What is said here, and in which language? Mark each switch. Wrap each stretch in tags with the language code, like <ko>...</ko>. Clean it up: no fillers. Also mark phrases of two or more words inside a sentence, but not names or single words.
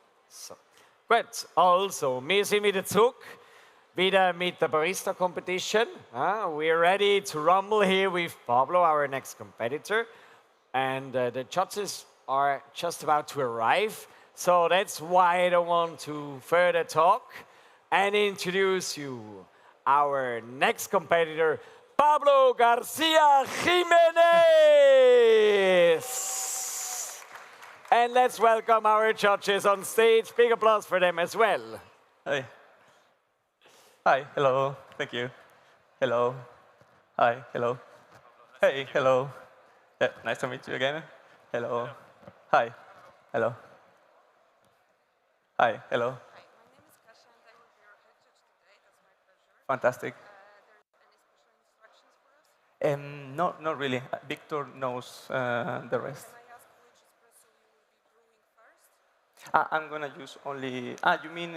<en>So.</en> <de>Gut, also, wir sind wieder zurück, wieder mit der</de> <en>Barista Competition. We're ready to rumble here with Pablo, our next competitor. And the judges are just about to arrive. So that's why I don't want to further talk and introduce you our next competitor, Pablo Garcia Jimenez. And let's welcome our judges on stage. Big applause for them as well. Hi. Hi, hello, thank you. Hello. Hi, hello. Hey, hello. Yeah, nice to meet you again. Hello. Hi. Hello. Hi, hello. Hi, my name is Kasia and I will be your head judge today. That's my pleasure. Fantastic. There's any special instructions for us? No, not really. Victor knows the rest. Can I ask which espresso you will be brewing first? I'm going to use only... you mean...</en>